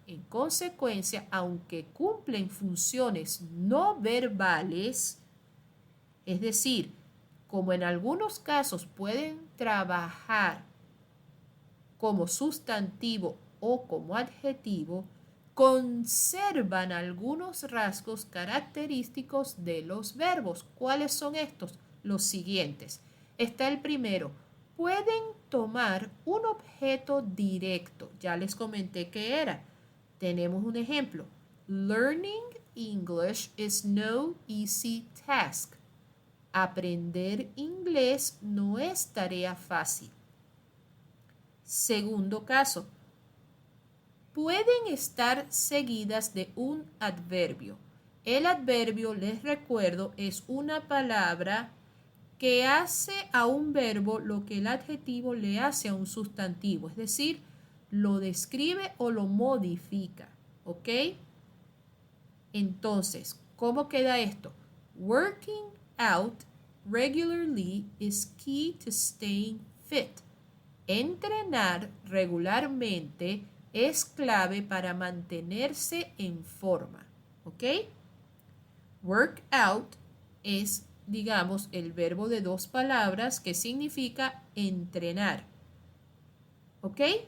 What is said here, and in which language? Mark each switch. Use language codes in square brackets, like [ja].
[es] En consecuencia, aunque cumplen funciones no verbales, es decir, como en algunos casos pueden trabajar como sustantivo o como adjetivo, conservan algunos rasgos característicos de los verbos. ¿Cuáles son estos? Los siguientes. Está el primero. Pueden tomar un objeto directo. Ya les comenté qué era. Tenemos un ejemplo. [en] Learning English is no easy task. [es] Aprender inglés no es tarea fácil. Segundo caso. Pueden estar seguidas de un adverbio. El adverbio, les recuerdo, es una palabra que hace a un verbo lo que el adjetivo le hace a un sustantivo, es decir, lo describe o lo modifica, ¿ok? Entonces, ¿cómo queda esto? [en] Working out regularly is key to staying fit. [es] Entrenar regularmente es clave para mantenerse en forma, ¿ok? Work out es, digamos, el verbo de dos palabras que significa entrenar, ¿ok?